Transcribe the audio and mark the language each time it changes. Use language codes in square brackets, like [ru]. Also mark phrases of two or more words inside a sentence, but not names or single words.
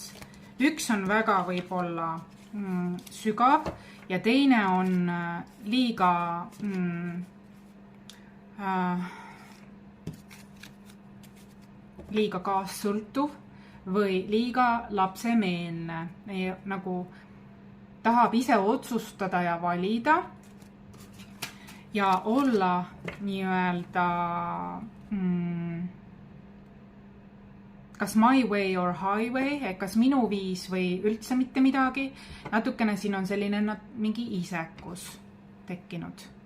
[et] Üks on väga võib-olla sügav ja teine on liiga kaassõltuv või liiga lapsemeelne. Nagu tahab ise otsustada ja valida ja olla nii-öelda kas [en] my way or highway, [et] kas minu viis või üldse mitte midagi. Natukene siin on selline mingi isekus tekkinud.